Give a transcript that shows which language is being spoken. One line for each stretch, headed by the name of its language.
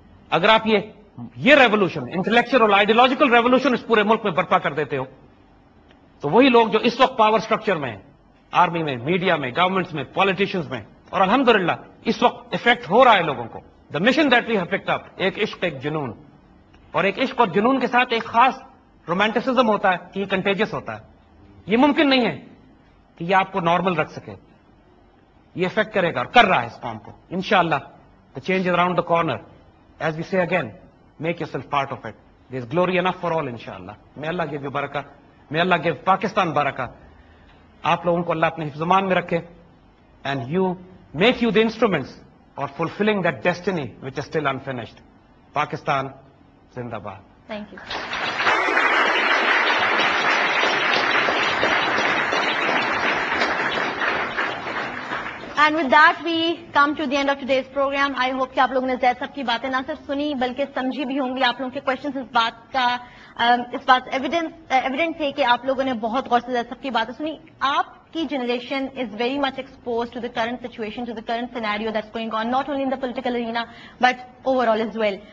Urdu: اگر آپ یہ ریولوشن, انٹلیکچوئل اور آئیڈیالوجیکل ریولوشن اس پورے ملک میں برپا کر دیتے ہو, تو وہی لوگ جو اس وقت پاور سٹرکچر میں ہیں, آرمی میں, میڈیا میں, گورنمنٹس میں, پالیٹیشنز میں, اور الحمدللہ اس وقت افیکٹ ہو رہا ہے لوگوں کو.
English: the mission that we have picked up,
Urdu: ایک عشق, ایک جنون, اور ایک عشق اور جنون کے ساتھ ایک خاص رومانٹسزم ہوتا ہے کہ یہ کنٹیجس ہوتا ہے. یہ ممکن نہیں ہے کہ یہ آپ کو نارمل رکھ سکے. یہ افیکٹ کرے گا اور کر رہا ہے اس قوم کو.
English: انشاءاللہ the change is around the corner. As we say again, make yourself part of it. There is glory enough for all, inshallah. May Allah give you barakah. May Allah give Pakistan barakah.
Urdu: آپ لوگوں کو اللہ اپنے حفظ میں رکھے,
English: and you make you the instruments for fulfilling that destiny which is still unfinished.
Urdu: Pakistan Zindabad.
English: Thank you. And with that we come to the end of today's program. I hope
Urdu: کہ آپ لوگوں نے زید صاحب کی باتیں نہ صرف سنی بلکہ سمجھی بھی ہوں گی. آپ لوگوں کے کوشچنس اس بات ایویڈنٹ تھے کہ آپ لوگوں نے بہت غور سے زید صاحب کی باتیں سنی. آپ کی
English: Generation is very much expose to the current situation, to the current scenario that's going on, not only in the political arena but overall as well.